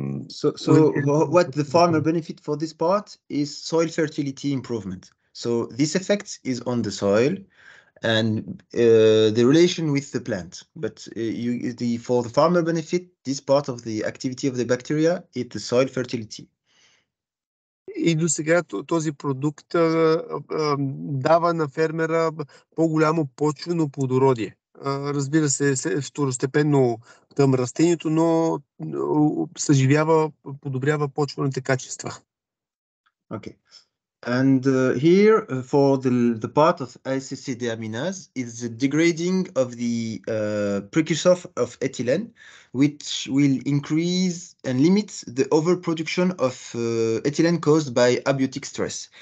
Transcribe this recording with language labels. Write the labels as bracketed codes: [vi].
[en] So what the farmer benefit for this part is soil fertility improvement. So this effect is on the soil and the relation with the plant. But for the farmer benefit, this part of the activity of the bacteria is the soil fertility. [bg] И до сега този продукт дава на фермера по-голямо почвено плодородие. Разбира се, второстепенно към растението, но съживява, подобрява почвените качества. [en] Okay. And here, for the part of ACC deaminase is the degrading of the precursor of ethylene, which will increase and limit the overproduction of ethylene caused by abiotic stress.